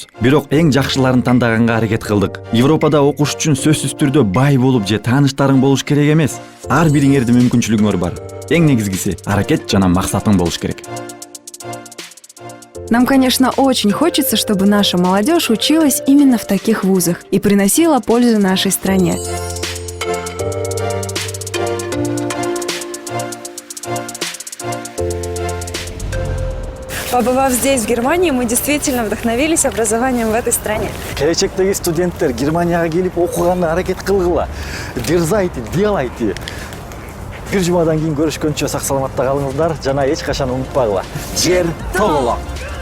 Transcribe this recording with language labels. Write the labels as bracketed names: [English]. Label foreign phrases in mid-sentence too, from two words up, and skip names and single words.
[Kyrgyz] Бирок эң жакшыларын тандаганга аракет кылдык. Европада окуш үчүн сөзсүз түрдө бай болуп же тааныштарың болуш керек эмес. Ар бириңердин мүмкүнчүлүгүңөр бар. Эң негизгиси аракет жана максатың болуш керек. [Russian] Нам, конечно, очень хочется, чтобы наша молодежь училась именно в таких вузах и приносила пользу нашей стране. Побывав здесь, в Германии, мы действительно вдохновились образованием в этой стране. [Kyrgyz] Келечектеги студенттер Германияга келип окуганга аракет кылгыла. [Russian] Дерзайте, делайте. [Kyrgyz] Бир жумадан кийин көрүшкөнчө сак саламатта калыңыздар жана эч качан унутпагыла. Жер тоголо.